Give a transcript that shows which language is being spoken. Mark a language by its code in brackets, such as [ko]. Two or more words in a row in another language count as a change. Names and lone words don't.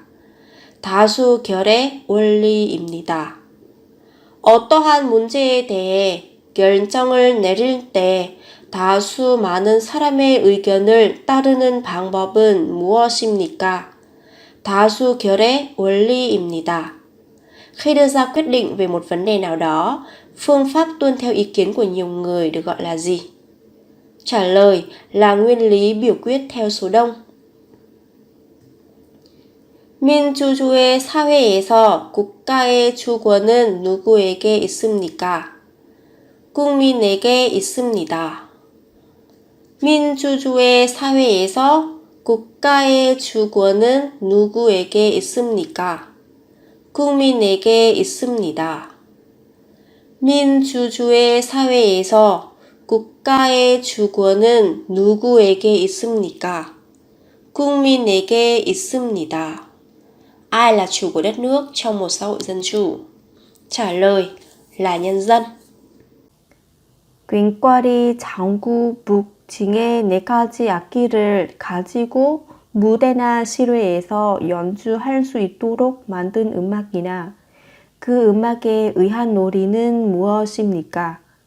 [ko] 다수결의 원리입니다. 어떠한 문제에 대해 결정을 내릴 때 다수 많은 사람의 의견을 따르는 방법은 무엇입니까? 다수결의 원리입니다. [vi] Khi đưa ra quyết định về một vấn đề nào đó, phương pháp tuân theo ý kiến của nhiều người được gọi là gì? Trả lời là nguyên lý biểu quyết theo số đông. [ko] 민주주의 사회에서 국가의 주권은 누구에게 있습니까? 국민에게 있습니다. 민주주의 사회에서 국가의 주권은 누구에게 있습니까? 국민에게 있습니다. 민주주의 사회에서 국가의 주권은 누구에게 있습니까? 국민에게 있습니다. [vi] Ai là chủ của đất nước trong một xã hội dân chủ? Trả lời là nhân dân. [ko] 꽹과리, 장구, 묵, 징의 네 가지 악기를 가지고 무대나 실외에서 연주할 수 있도록 만든 음악이나 그 음악에 의한 놀이는 무엇입니까?